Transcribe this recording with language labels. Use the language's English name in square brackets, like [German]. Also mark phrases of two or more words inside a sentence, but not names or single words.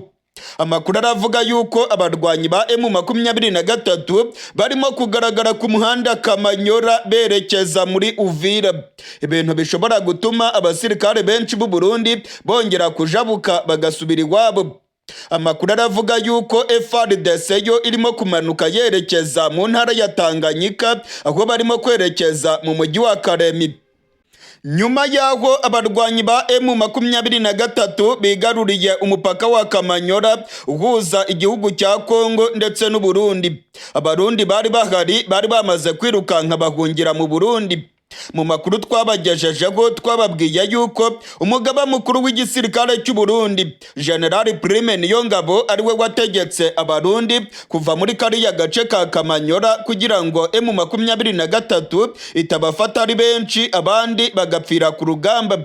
[Kinyarwanda] Amakuru aravuga yuko abarwanyi ba M23 barimo kugaragara ku muhanda Kamanyora berekeza muri Uvira, ibintu bishobora gutuma abasirikare benshi b'u Burundi bongera kujabuka bagasubira iwabo. Amakuru aravuga yuko FARDC yo irimo kumanuka yerekeza mu ntara ya Tanganyika, aho barimo kwerekeza mu mujyi wa Karemi. Nyuma yaho abarwanyi ba M23 bigaruriye umupaka wa Kamanyora uhuza igihugu cya Kongo ndetse n'u Burundi. Abarundi bari bahari bari bamaze kwirukanka bahungira mu Burundi. Mu makuru twabagejejeho twababwiye yuko umugaba mukuru w'igisirikare cy'u Burundi General Prime Niyongabo ariwe wategetse abarundi kuva muri kariya gace ka Kamanyora kugira ngo M23 itabafata ari benshi abandi bagapfira ku rugamba.